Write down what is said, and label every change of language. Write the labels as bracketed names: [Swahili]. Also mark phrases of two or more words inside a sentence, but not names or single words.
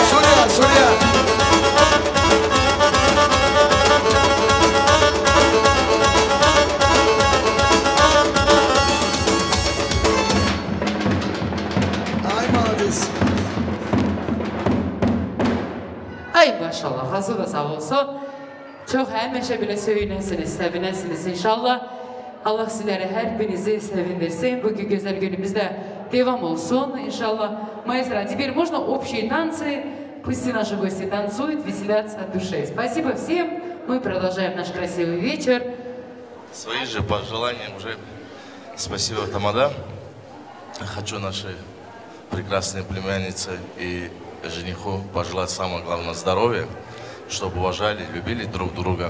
[Turkish] Soruya. Ay madis. Ay maşallah, hazır da sağ olsun. Çok hemmeşe bile söyünesiniz, sevinesiniz inşallah. Allah sizlere her birinizi sevindirsin. Bugün güzel günümüzde devam olsun иншаллах. [Russian] Маэстро, теперь можно общие танцы? Пусть все наши гости танцуют, веселятся от души. Спасибо всем. Мы продолжаем наш красивый вечер. Свои же пожелания уже. Спасибо, Тамада. Хочу нашей прекрасной племяннице и жениху пожелать самое главное здоровья, чтобы уважали, любили друг друга.